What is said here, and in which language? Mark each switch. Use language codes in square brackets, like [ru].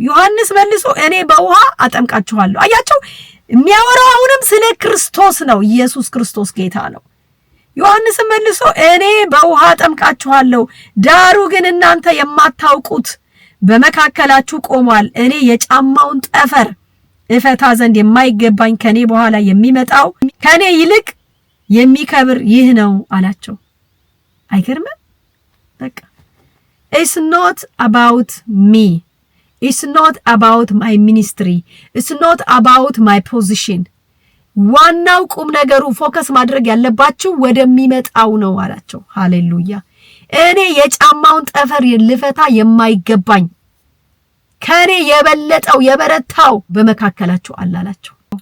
[am] ዮሐንስ መልሶ እኔ በውሃ አጠምቃችኋለሁ። አያችሁ፣ የሚያወራው አሁንም ስለ ክርስቶስ ነው። ኢየሱስ ክርስቶስ ጌታ ነው። ዮሐንስ መልሶ እኔ በውሃ አጠምቃችኋለሁ፣ ዳሩ ግን እናንተ የማታውቁት በመካከላችሁ ቆሟል። እኔ የጫማውን ጠፈር እፈታ ዘንድ የማይገባኝ ከኔ በኋላ የሚመጣው ከኔ ይልቅ የሚከብር ይህ ነው አላቸው። አይገርምም? በቃ [en] it's not about me, it's not about my ministry, it's not about my position. [am] ዋናው ቁም ነገሩ ፎከስ ማድረግ ያለባችሁ ወደሚመጣው ነው አላቸው። ሃሌሉያ። እኔ የጫማውን ጠፈር ልፈታ የማይገባኝ ከኔ የበለጠው የበረታው በመካከላችሁ አላላቸው።